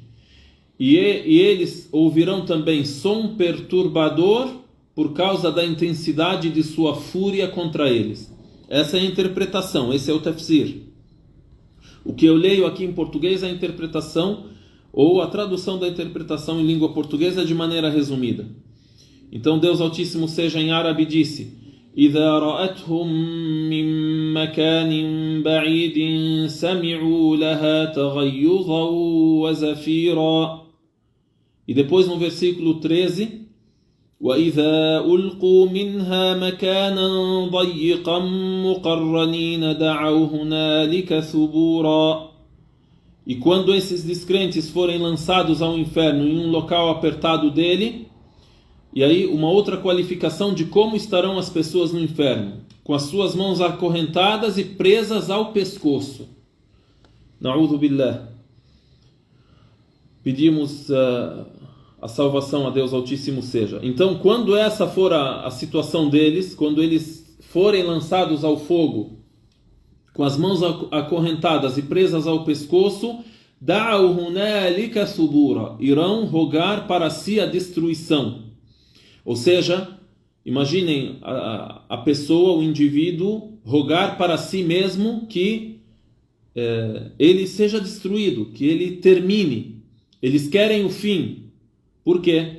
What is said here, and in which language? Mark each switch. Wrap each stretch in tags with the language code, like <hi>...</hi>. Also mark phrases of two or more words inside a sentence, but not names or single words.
<pt>E eles ouvirão também som perturbador por causa da intensidade de sua fúria contra eles. Essa é a interpretação, esse é o</pt> <ar>tafsir.</ar> <pt>O que eu leio aqui em português é a interpretação, ou a tradução da interpretação em língua portuguesa de maneira resumida. Então Deus Altíssimo seja em árabe disse:</pt> <ar>إذا رأتهم من مكان بعيد سمعوا لها تغيظا وزفيرا.</ar> <pt>E depois no versículo 13:</pt> <ar>وإذا ألقوا منها مكانا ضيقا مقرنين دعوا هنالك ثبورا.</ar> <pt>E quando esses descrentes forem lançados ao inferno em um local apertado dele, e aí uma outra qualificação de como estarão as pessoas no inferno, com as suas mãos acorrentadas e presas ao pescoço.</pt> <ar>نعوذ بالله.</ar> <pt>Pedimos a salvação a Deus Altíssimo seja. Então, quando essa for a situação deles, quando eles forem lançados ao fogo, com as mãos acorrentadas e presas ao pescoço,</pt> <ar>دعوا هنالك ثبورا,</ar> <pt>irão rogar para si a destruição. Ou seja, imaginem a pessoa, o indivíduo, rogar para si mesmo que ele seja destruído, que ele termine. Eles querem o fim. Por quê?</pt>